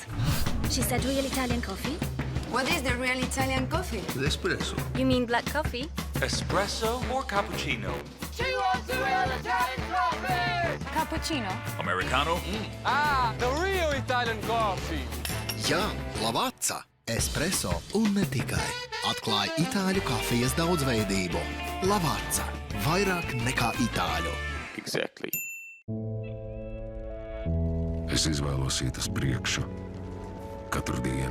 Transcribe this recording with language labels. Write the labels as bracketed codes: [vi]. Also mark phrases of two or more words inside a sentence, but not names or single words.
[en] She said real Italian coffee? What is the real Italian coffee? Espresso. You mean black coffee? Espresso or cappuccino? She wants a real Italian coffee! Cappuccino. Americano? The real Italian coffee. [lv] Jā, Lavazza, espresso un ne tikai. Atklāj itāļu kafijas daudzveidību. Lavazza, vairāk nekā itāļu. [en] Exactly. [lv] Es izvēlos iet uz priekšu katru dienu.